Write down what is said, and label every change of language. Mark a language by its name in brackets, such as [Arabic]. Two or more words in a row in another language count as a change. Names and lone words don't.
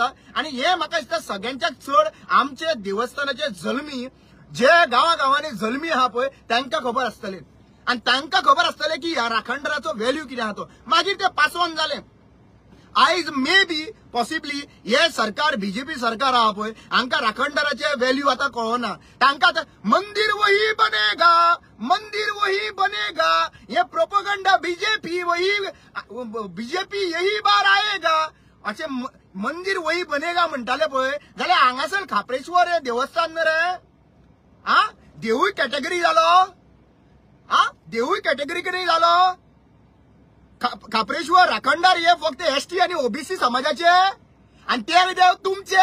[Konkani] आणि हे म्हाका दिसता सगळ्यांच्याक चड आमचे देवस्थानाचे जल्मी जे गांवांनी जल्मी आहा पळय तांकां खबर आसतले. आणि तांकां खबर आसतले की ह्या राखणदाराचो व्हॅल्यू कितें आहा तो. मागीर ते पासवून जालें. आयज [English] may be possibly [Konkani] हे सरकार बीजेपी सरकार आहा पळय हांकां राखणदाराचे व्हॅल्यू आतां कळना. तांकां [Hindi] मंदिर वही बनेगा ये प्रोपगंडा बीजेपी यही बार आएगा [Konkani] अशें [Hindi] मंदिर वही बनेगा [Konkani] म्हणटाले पळय जाल्यार हांगासर खापरेश्वर हे देवस्थान न्ही रे. देवूय कॅटेगरी जालो, देवूय कॅटेगरी कितें जालो. खापरेश्वर राखणदार हे फक्त एसटी आणि ओबीसी समाजाचे आणि ते देव तुमचे.